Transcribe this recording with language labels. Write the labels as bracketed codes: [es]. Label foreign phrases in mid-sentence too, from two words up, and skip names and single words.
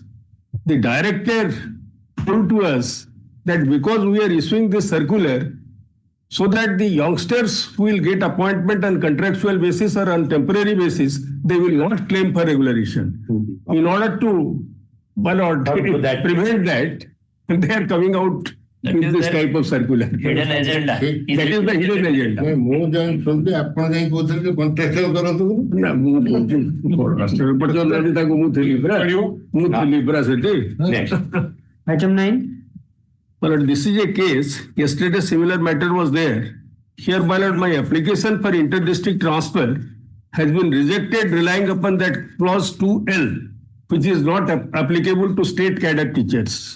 [en] The director told to us that because we are issuing this circular, so that the youngsters who will get appointment on contractual basis or on temporary basis, they will not claim for regularization. In order to, my lord, prevent that, they are coming out with this type of circular. hidden agenda. That is the hidden agenda. [or] ମୁଁ ଯାଇ ଶୁଣିଲି ଆପଣ ଯାଇ କହୁଥିଲେ ଯେ କଣ୍ଟ୍ରାକ୍ଚୁଆଲ କରନ୍ତୁ ବୋଲି। ନା ମୁଁ ରାଷ୍ଟ୍ର ପର୍ଯ୍ୟନ୍ତ ତାକୁ ମୁଁ ଥିଲି ପରା ସେଠି। [en] Next. Item 9. But this is a case, yesterday similar matter was there. Here, my lord, my application for inter-district transfer has been rejected relying upon that clause 2L, which is not applicable to state cadre teachers.